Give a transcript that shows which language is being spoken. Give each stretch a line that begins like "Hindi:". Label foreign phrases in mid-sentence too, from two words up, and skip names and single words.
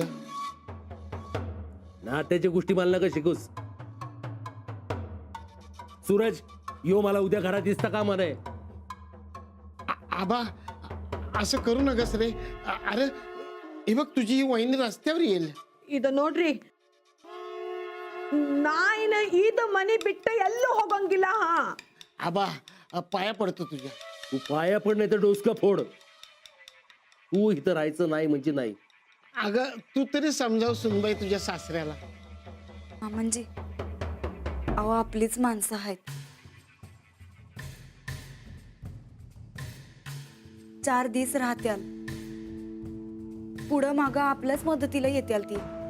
Marathi: नात्याच्या गोष्टी मला नका शिकूस. सूरज यो मला उद्या घरात दिसता का म्हणे. आबा असं करू नकस रे. अरे हे बघ, तुझी ही वहिनी रस्त्यावर येईल.
Kannada: ಇದು ನೋಡ್ರಿ ನಾಯಿನ ಈದ ಮನಿ ಬಿಟ್ಟು ಎಲ್ಲೂ ಹೋಗಂಗಿಲ್ಲ. ಹಾ
Marathi: आबा पाया पडतो तुझ्या. तू पाया पड नाही तर डोसका फोड. तू इथं राहायचं नाही म्हणजे नाही. अगं तू तरी समजाव सुनबाई तुझ्या सासऱ्याला. मामांजी अहो आपलीच माणसं आहेत. 4 दिवस राहत्याल, पुढं मागं आपल्याच मदतीला येत्याल ती.